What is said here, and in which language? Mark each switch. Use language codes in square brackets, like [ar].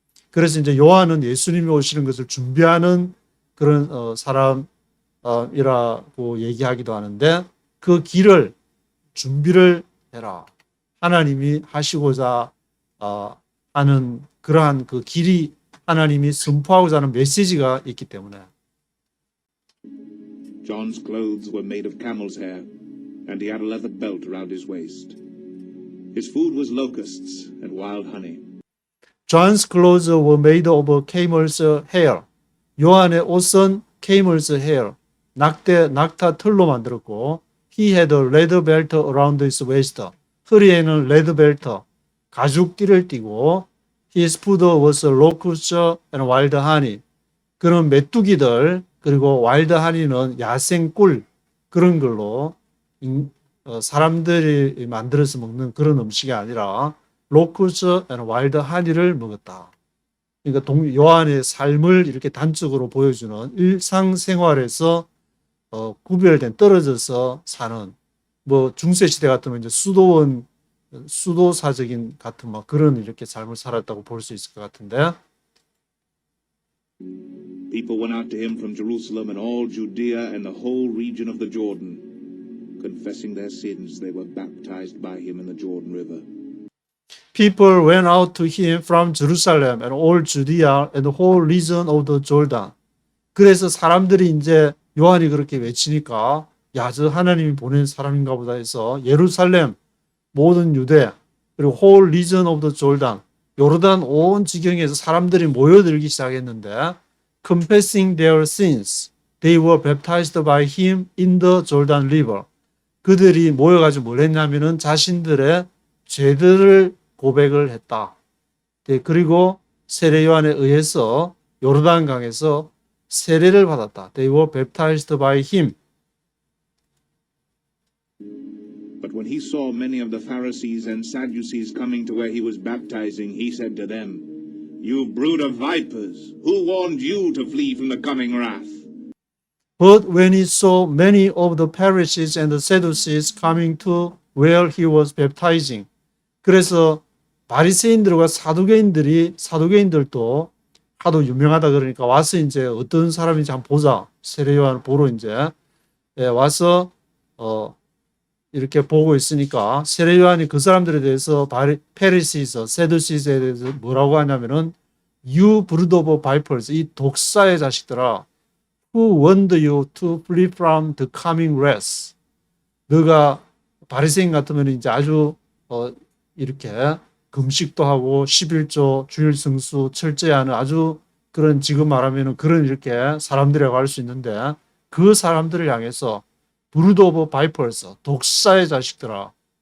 [ko] 그래서 이제 요한은 예수님이 오시는 것을 준비하는 그런 사람이라고 얘기하기도 하는데 그 길을 준비를 해라. 하나님이 하시고자 하는 그러한 그 길이 하나님이 선포하고자 하는 메시지가 있기 때문에 [en] John's clothes were made of camel's hair, and he had a leather belt around his waist. His food was locusts and wild honey. John's clothes were made of camel's hair. [ko] 요한의 옷은 [en] camel's hair, [ko] 낙타 털로 만들었고, [en] he had a leather belt around his waist. [ko] 허리에는 [en] leather belt, [ko] 가죽띠를 띠고, [en] his food was locusts and wild honey. [ko] 그는 메뚜기들, 그리고 wild honey는 야생 꿀, 그런 걸로 사람들이 만들어서 먹는 그런 음식이 아니라 로쿠스 and 와일드 하니를 먹었다. 그러니까 요한의 삶을 이렇게 단적으로 보여주는 일상생활에서 구별된 떨어져서 사는 뭐 중세시대 같으면 이제 수도사적인 같은 막 그런 이렇게 삶을 살았다고 볼 수 있을 것 같은데. [en] People went out to him from Jerusalem and all Judea and the whole region of the Jordan. Confessing their sins, they were baptized by him in the Jordan River. People went out to him from Jerusalem and all Judea and the whole region of the Jordan. [ko] 그래서 사람들이 이제 요한이 그렇게 외치니까 야, 저 하나님이 보낸 사람인가 보다 해서 예루살렘, 모든 유대, 그리고 [en] whole region of the Jordan, [ko] 요르단 온 지경에서 사람들이 모여들기 시작했는데 [en] confessing their sins, they were baptized by him in the Jordan River. [ko] 그들이 모여가지고 뭘 했냐면은 자신들의 죄들을 고백을 했다. 네, 그리고 세례 요한에 의해서 요르단강에서 세례를 받았다. [en] They were baptized by him. But when he saw many of the Pharisees and Sadducees coming to where he was baptizing, he said to them, "You brood of vipers, who warned you to flee from the coming wrath?" But when he saw many of the Pharisees and the Sadducees coming to where he was baptizing, [ko] 그래서 바리새인들과 사두개인들도 하도 유명하다 그러니까 와서 이제 어떤 사람인지 한번 보자. 세례 요한을 보러 이제 와서 이렇게 보고 있으니까 세례 요한이 그 사람들에 대해서 페리시스, 세두시스에 대해서 뭐라고 하냐면은 [en] You brood of vipers, [ko] 이 독사의 자식들아. [en] Who warned you to flee from the coming wrath? [ko] 너가 바리새인 같으면 이제 아주 이렇게 금식도 하고 11조 주일 성수 철저히 하는 아주 그런 지금 말하면은 그런 이렇게 사람들이라고 할 수 있는데 그 사람들을 향해서 [en] brood of vipers, [ko] 독사의 자식들아.